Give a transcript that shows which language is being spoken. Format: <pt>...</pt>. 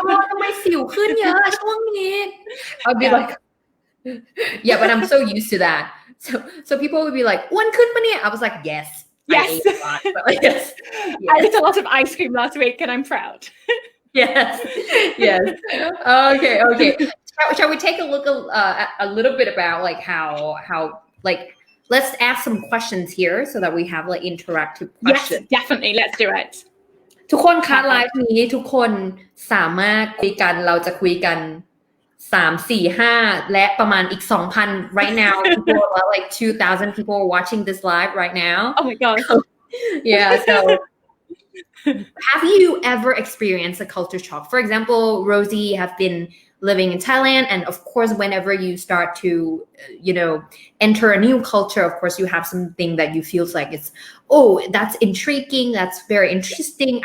<th>ทำไมสิวขึ้นเยอะช่วงนี้</th> <en>I'll be like, yeah, but I'm so used to that. So people would be like,</en> <th>อ้วนขึ้นปะเนี่ย</th> <en>I was like, yes. I ate a lot, but like, yes. I ate a lot of ice cream last week, and I'm proud. Yes. Okay. Shall we take a look a little bit about like how like, let's ask some questions here so that we have like interactive questions. Yes, definitely. Let's do it.</en> <th>ทุกคนคะไลฟ์นี้ทุกคนสามารถคุยกันเราจะคุยกัน3 4 5และประมาณอีก 2,000</th> <en>right now. People are like 2,000 people watching this live right now. Oh my god. Yeah, so have you ever experienced a culture shock? For example, Rosie have been living in Thailand, and of course, whenever you start to, enter a new culture, of course, you have something that you feel like it's, oh, that's intriguing, that's very interesting.</en>